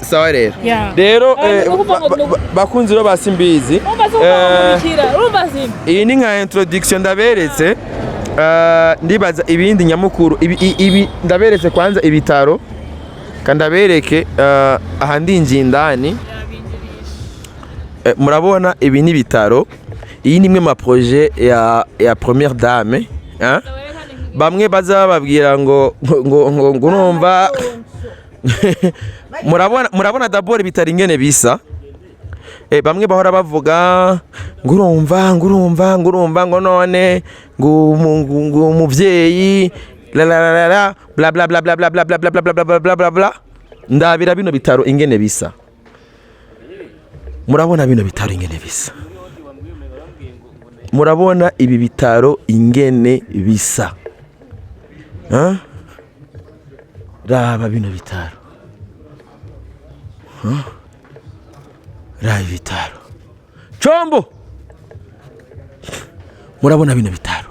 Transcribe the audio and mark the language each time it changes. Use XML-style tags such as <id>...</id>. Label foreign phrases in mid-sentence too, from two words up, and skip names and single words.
<rn>sawa rero bakunzi ro basimbizi iyi ni nka introduction ndaberetse ndibaza ibindi nyamukuru ibi ndaberetse kwanza ibitaro kandabereke ahandi injindani murabona ibi ni bitaro iyi nimwe ma projet ya</rn> <fr>première dame</fr> <rn>bamwe bazababwira ngo numva murabona d'abord bitari ingene bisa bamwe bahora bavuga ngurumva ngo none ngo umuvyeyi la bla bla bla bla bla bla bla bla bla bla bla bla bla ndabira bino bitaro ingene bisa murabona bino bitaro ingene bisa, murabona ibi bitaro ingene bisa, raba bino bitaro, raba ibitaro Combo, murabona bino bitaro.</rn>